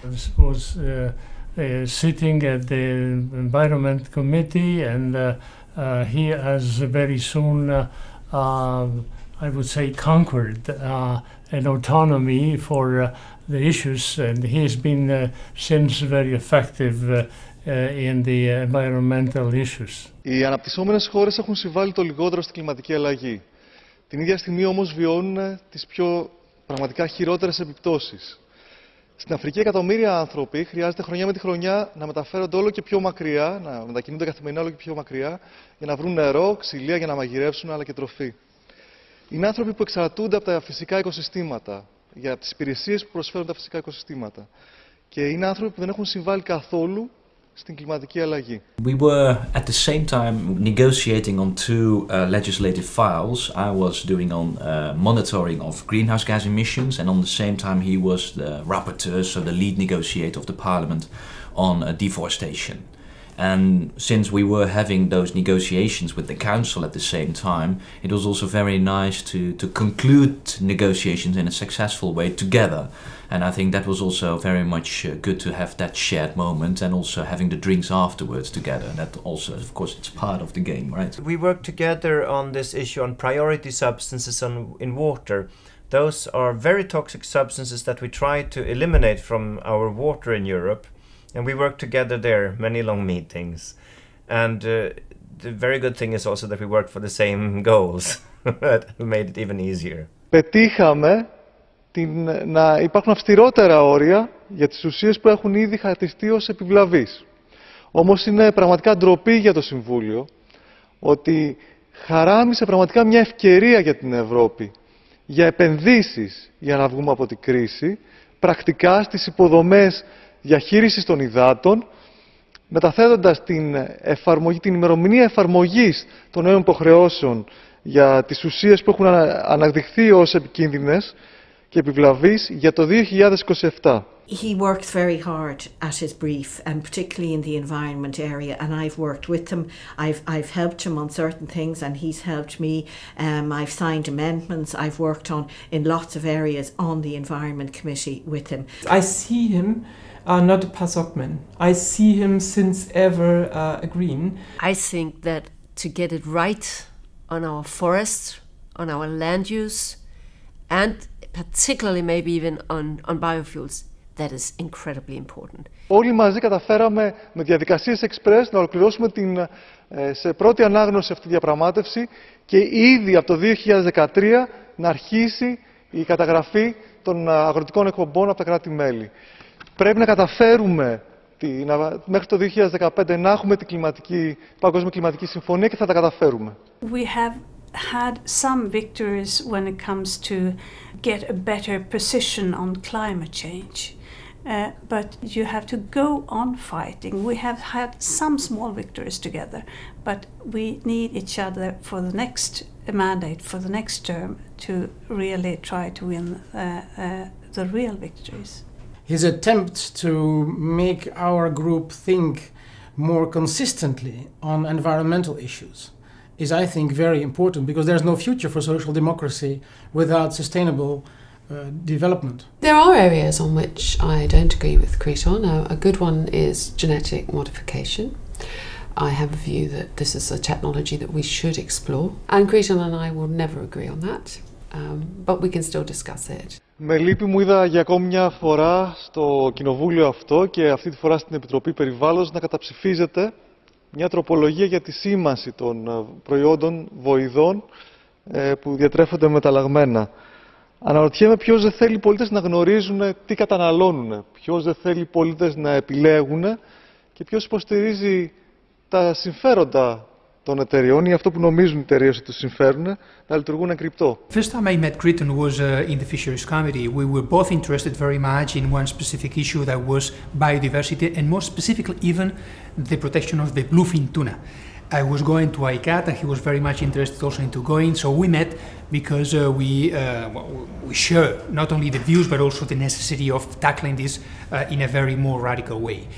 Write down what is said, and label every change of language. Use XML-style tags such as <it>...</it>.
<en>I was sitting at the Environment Committee, and he has very soon, I would say, conquered an autonomy for the issues, and he has been since very effective in the environmental issues.</en> <el>Οι αναπτυσσόμενες χώρες έχουν συμβάλει το λιγότερο στην κλιματική αλλαγή. Την ίδια στιγμή όμως βιώνουν τις πιο πραγματικά χειρότερες επιπτώσεις. Στην Αφρική εκατομμύρια άνθρωποι χρειάζεται χρονιά με τη χρονιά να μεταφέρονται όλο και πιο μακριά, να μετακινούνται καθημερινά όλο και πιο μακριά για να βρουν νερό, ξυλία για να μαγειρεύσουν, αλλά και τροφή. Είναι άνθρωποι που εξαρτούνται από τα φυσικά οικοσυστήματα, για τις υπηρεσίες που προσφέρουν τα φυσικά οικοσυστήματα. Και είναι άνθρωποι που δεν έχουν συμβάλει καθόλου στην κλιματική αλλαγή.</el> <en>We were at the same time negotiating on two legislative files. I was doing on monitoring of greenhouse gas emissions, and on the same time he was the rapporteur, so the lead negotiator of the Parliament on deforestation. And since we were having those negotiations with the Council at the same time, it was also very nice to conclude negotiations in a successful way together. And I think that was also very much good to have that shared moment, and also having the drinks afterwards together. And that also, of course, it's part of the game, right? We worked together on this issue on priority substances in water. Those are very toxic substances that we try to eliminate from our water in Europe. And we worked together there, many long meetings. And the very good thing is also that we worked for the same goals. That made it even easier.</en> <el>Πετύχαμε να υπάρχουν αυστηρότερα όρια για τις ουσίες που έχουν ήδη χαρακτηριστεί ως επιβλαβείς. Όμως είναι πραγματικά ντροπή για το Συμβούλιο ότι χαράμισε πραγματικά μια ευκαιρία για την Ευρώπη για επενδύσεις για να βγούμε από την κρίση, πρακτικά στις υποδομές διαχείρισης των υδάτων, μεταθέτοντας την ημερομηνία εφαρμογής των νέων υποχρεώσεων για τις ουσίες που έχουν αναδειχθεί ως επικίνδυνες και επιβλαβής για το 2027.</el> <en>He works very hard at his brief, and particularly in the environment area, and I've worked with him. I've helped him on certain things and he's helped me. I've signed amendments. I've worked in lots of areas on the Environment Committee with him. I see him not a PASOK-man. I see him since ever a Green. I think that to get it right on our forests, on our land use, and particularly maybe even on biofuels, that is incredibly important.</en> <el>Όλοι μαζί καταφέραμε με διαδικασίες express να ολοκληρώσουμε σε πρώτη ανάγνωση αυτή τη διαπραγμάτευση και ήδη από το 2013 να αρχίσει η καταγραφή των αγροτικών εκπομπών από τα κράτη-μέλη. Πρέπει να καταφέρουμε μέχρι το 2015 να έχουμε την Παγκόσμια Κλιματική Συμφωνία και θα τα καταφέρουμε.</el> <en>We have had some victories when it comes to get a better position on climate change. But you have to go on fighting. We have had some small victories together, but we need each other for the next mandate, for the next term, to really try to win the real victories. His attempt to make our group think more consistently on environmental issues is, I think, very important, because there's no future for social democracy without sustainable development. There are areas on which I don't agree with Kriton. A good one is genetic modification. I have a view that this is a technology that we should explore, and Kriton and I will never agree on that, but we can still discuss it.</en> <el>Με λύπη μου είδα για ακόμη μια φορά στο κοινοβούλιο αυτό και αυτή τη φορά στην Επιτροπή Περιβάλλοντος να καταψηφίζεται μια τροπολογία για τη σήμανση των προϊόντων βοηδών που διατρέφονται μεταλλαγμένα. Αναρωτιέμαι ποιος δεν θέλει οι πολίτες να γνωρίζουν τι καταναλώνουν, ποιος δεν θέλει οι πολίτες να επιλέγουν και ποιος υποστηρίζει τα συμφέροντα των εταιριών ή αυτό που νομίζουν οι εταιρείες ότι τους συμφέρουν να λειτουργούν εγκρυπτό.</el> <en>First time I met Kriton was in the Fisheries Committee. We were both interested very much in one specific issue that was biodiversity and more specifically even the protection of the bluefin tuna. I was going to ICAT and he was very much interested also into going, so we met because we share not only the views but also the necessity of tackling this in a very more radical way.</en>